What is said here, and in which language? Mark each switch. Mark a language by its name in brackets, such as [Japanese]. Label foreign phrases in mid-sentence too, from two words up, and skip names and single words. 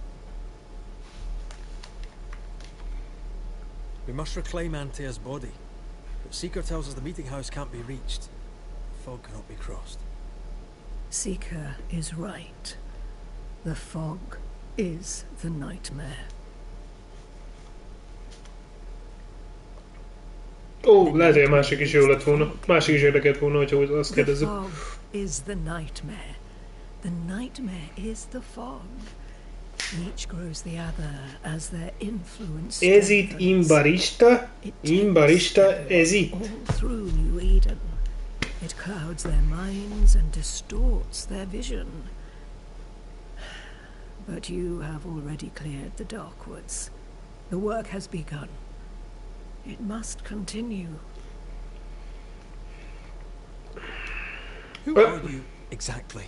[English] We must reclaim Antea's body, but Seeker tells us the meeting house can't be reached. The fog cannot be crossed. Seeker is right. The fog is the nightmare. [Hungarian] Ó, lehet, hogy a másik is jó lett volna. Másik is érdekelt volna, hogyha azt [English] The [Hungarian] kérdezzük. [English] fog is the nightmare. The nightmare is the fog. Each grows the other as their influence [Hungarian] Ez itt [English] strengthens. [Hungarian] imbarista? [English] It [Hungarian] Imbarista, [English] takes [Hungarian] ez itt. [English] all through New Eden. It clouds their minds and distorts their vision. But you have already cleared the Darkwoods. The work has begun. It must continue. Who are you exactly?